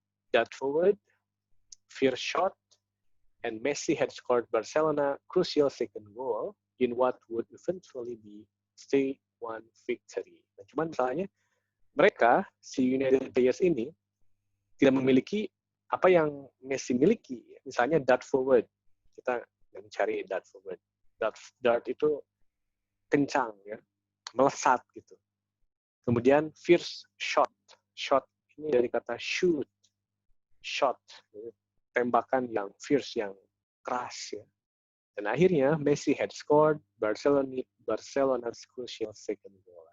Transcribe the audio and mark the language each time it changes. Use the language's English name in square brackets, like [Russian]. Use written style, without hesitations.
[English] That forward, fierce shot, and Messi had scored Barcelona crucial second goal in what would eventually be 3-1 victory. [Indonesian] Nah, cuman misalnya mereka, si United players ini, tidak memiliki apa yang Messi miliki. Misalnya dart forward. Kita mencari dart forward. Dart itu kencang, ya, melesat gitu. Kemudian fierce shot. Shot ini dari kata shoot. Shot, tembakan yang fierce, yang keras, ya. Dan akhirnya [English] Messi had scored Barcelona's crucial second goal.